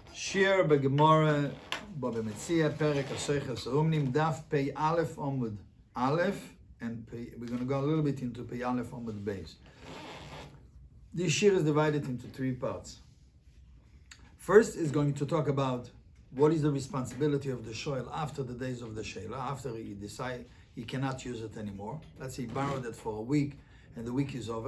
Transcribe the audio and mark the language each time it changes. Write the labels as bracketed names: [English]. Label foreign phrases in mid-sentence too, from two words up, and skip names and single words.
[Hebrew] שיעור בגמרא בבא מציעא פרק השוכר סומנים דף פ"א עמוד א', [English] and we're going to go a little bit into [Hebrew] פ"א עמוד base. [English] This shiur is divided into three parts. First is going to talk about what is the responsibility of the sooel after the days of the sheala, after he decide he cannot use it anymore. Let's say he borrowed it for a week and the week is over.